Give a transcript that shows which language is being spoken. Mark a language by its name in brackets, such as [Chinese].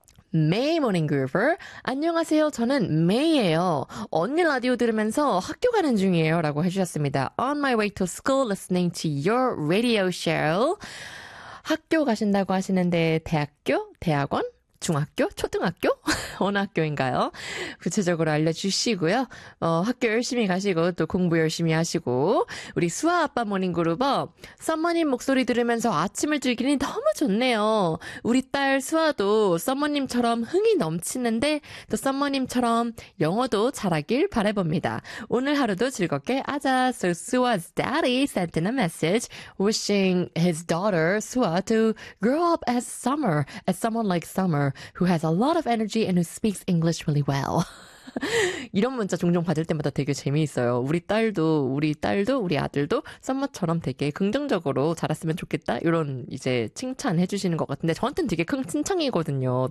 [Korean] 메이 모닝 그루버 안녕하세요. 저는 메이예요. 언니 라디오 들으면서 학교 가는 중이에요라고 해주셨습니다. [English] On my way to school listening to your radio show. [Korean] 학교 가신다고 하시는데 대학교? 대학원? 중학교? 초등학교? 어느 학교인가요? 구체적으로 알려주시고요. 학교 열심히 가시고, 또 공부 열심히 하시고, 우리 수아아빠 모닝그룹어, 썸머님 목소리 들으면서 아침을 즐기니 너무 좋네요. 우리 딸 수아도 썸머님처럼 흥이 넘치는데, 또 썸머님처럼 영어도 잘하길 바라봅니다. 오늘 하루도 즐겁게 하자. [English] So, Sua's daddy sent in a message wishing his daughter, Sua, to grow up as summer, as someone like summer. Who has a lot of energy and who speaks English really well. [Korean] 이런 문자 종종 받을 때마다 되게 재미있어요. 우리 딸도, 우리 아들도 썸머처럼 되게 긍정적으로 자랐으면 좋겠다. 이런 이제 칭찬해 주시는 것 같은데 저한테는 되게 큰 칭찬이거든요.